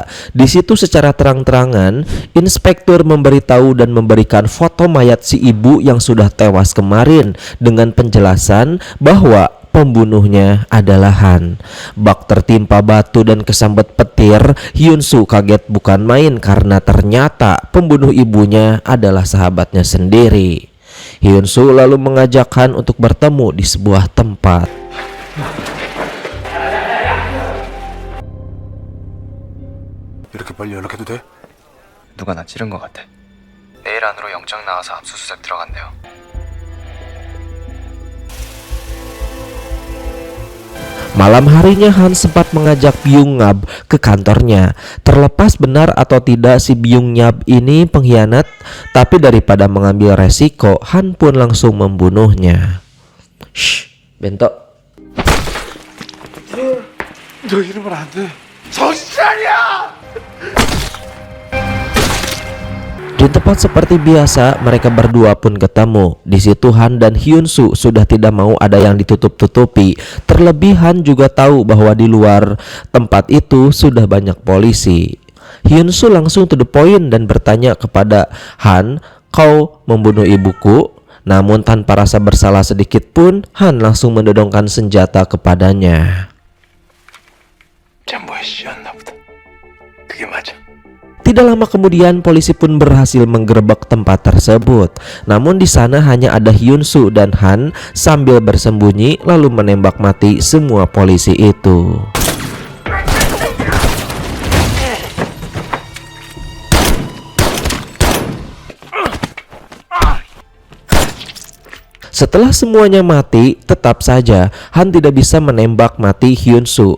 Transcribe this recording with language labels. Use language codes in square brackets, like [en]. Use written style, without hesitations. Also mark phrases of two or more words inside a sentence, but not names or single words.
[id] Di situ secara terang-terangan, inspektur memberitahu dan memberikan foto mayat si ibu yang sudah tewas kemarin dengan penjelasan bahwa pembunuhnya adalah Han. Bak tertimpa batu dan kesambet petir, Hyun-soo kaget bukan main karena ternyata pembunuh ibunya adalah sahabatnya sendiri. Hyun-soo lalu mengajak Han untuk bertemu di sebuah tempat. [ko] 이렇게 빨리 연락해도 돼? 누가 나 찌른 것 같아. 내일 안으로 영장 나와서 압수수색 들어간대요. [id] Malam harinya Han sempat mengajak Byung-ngab ke kantornya. Terlepas benar atau tidak si Byung-ngab ini pengkhianat, tapi daripada mengambil resiko, Han pun langsung membunuhnya. Shh, bentok. [ko] 너 이러면 안 돼. 정신 차려! [id] Di tempat seperti biasa, mereka berdua pun ketemu. Di situ Han dan Hyun-soo sudah tidak mau ada yang ditutup-tutupi. Terlebih Han juga tahu bahwa di luar tempat itu sudah banyak polisi. Hyun-soo langsung [en] to the point [id] dan bertanya kepada Han, "Kau membunuh ibuku?" Namun tanpa rasa bersalah sedikit pun, Han langsung mendodongkan senjata kepadanya. [ko] 잠모에 씌었나 보다. 그게 맞아. [id] Tidak lama kemudian polisi pun berhasil menggerebek tempat tersebut. Namun di sana hanya ada Hyun-soo dan Han sambil bersembunyi lalu menembak mati semua polisi itu. Setelah semuanya mati, tetap saja Han tidak bisa menembak mati Hyun-soo.